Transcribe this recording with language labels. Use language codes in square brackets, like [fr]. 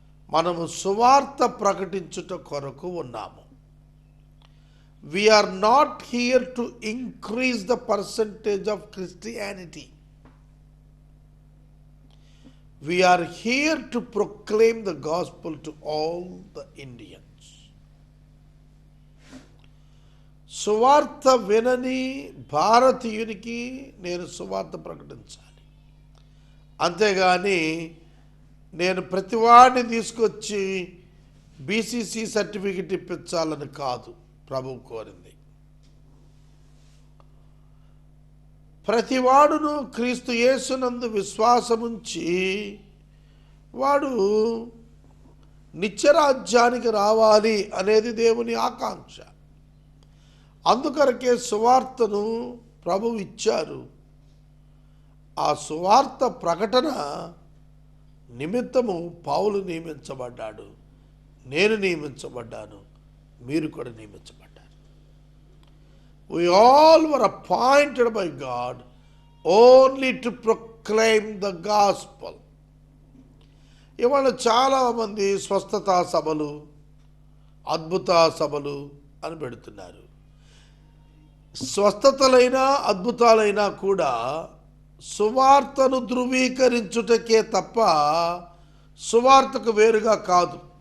[te] మనము సువార్త ప్రకటించుట కొరకు ఉన్నాము. [en] We are not here to increase the percentage of Christianity. We are here to proclaim the gospel to all the Indians. [te] సువార్త వినని భారతీయునికి నేను సువార్త ప్రకటించాలి. అంతేగాని నేను ప్రతివాడిని తీసుకొచ్చి బీసీసీ సర్టిఫికెట్ ఇప్పించాలని కాదు ప్రభువు కోరింది. ప్రతివాడును క్రీస్తు యేసునందు విశ్వాసముంచి వాడు నిత్యరాజ్యానికి రావాలి అనేది దేవుని ఆకాంక్ష. అందుకొరకే సువార్తను ప్రభువు ఇచ్చారు. ఆ సువార్త ప్రకటన నిమిత్తము పౌలు నియమించబడ్డాడు, నేను నియమించబడ్డాను, మీరు కూడా నియమించబడ్డారు. [en] We all were appointed by God only to proclaim the gospel. [te] ఇవాళ చాలామంది స్వస్థతా సభలు, అద్భుత సభలు అని పెడుతున్నారు. స్వస్థతలైనా అద్భుతాలైనా కూడా సువార్తను ధృవీకరించుటకే తప్ప సువార్తకు వేరుగా కాదు.